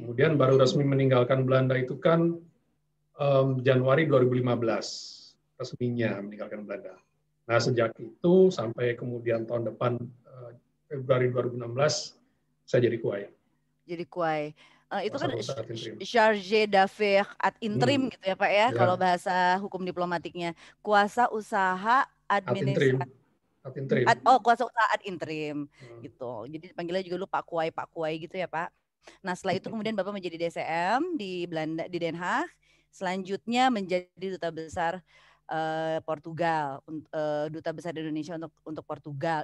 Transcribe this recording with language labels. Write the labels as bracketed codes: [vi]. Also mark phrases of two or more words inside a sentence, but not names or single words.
[id] Kemudian baru resmi meninggalkan Belanda itu kan Januari 2015 resminya meninggalkan Belanda. Nah, sejak itu sampai kemudian tahun depan Februari 2016 saya jadi kuai. Jadi kuai. Itu kan [fr] chargé d'affaires [la] ad interim [id] gitu ya Pak ya, kalau bahasa hukum diplomatiknya. Kuasa usaha administratif. Kuasa usaha [la] ad interim [id] gitu. Jadi dipanggilnya juga lu Pak Kuai gitu ya Pak. Nah, setelah itu kemudian Bapak menjadi DCM di Belanda, di Den Haag. Selanjutnya menjadi duta besar Portugal, duta besar Indonesia untuk Portugal.